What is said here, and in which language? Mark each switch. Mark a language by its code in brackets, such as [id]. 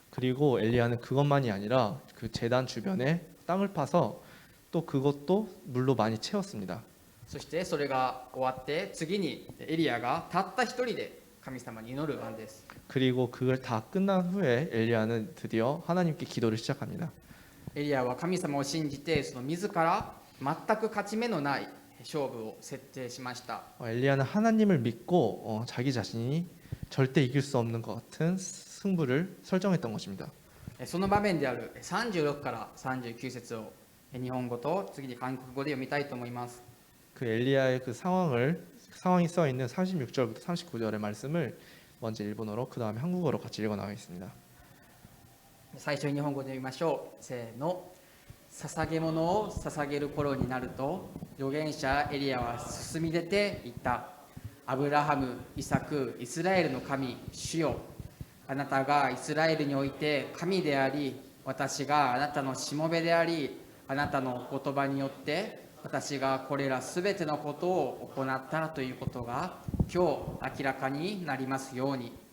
[ko] 그리고 엘리야는 그것만이 아니라 그 제단 주변에 땅을 파서 또 그것도 물로 많이 채웠습니다. [ja] そしてそれが終わって次にエリアがたった一人で神様に祈る番です。 [ko] 그리고 그걸 다 끝난 후에 엘리야는 드디어 하나님께 기도를 시작합니다. [ja] エリアは神様を信じてその自ら全く勝ち目のない勝負を設定しました。 [ko] 엘리야는 하나님을 믿고 자기 자신이 절대 이길 수 없는 것 같은 승부를 설정했던 것입니다. [ja] その場面である36から39節を日本語と次に韓国語で読みたいと思います。 [ko] 그 엘리야의 그 상황이 써 있는 36절부터 39절의 말씀을 먼저 일본어로 그 다음에 한국어로 같이 읽어 나가겠습니다. [ja] 最初に日本語で読みましょう。せーの。捧げ物を捧げる頃になると預言者エリアは進み出ていった。アブラハム、イサク、イスラエルの神、主よ。あなたがイスラエルにおいて神であり、私があなたのしもべであり、あなたの言葉によって私がこれらすべてのことを行ったということが今日明らかになりますように。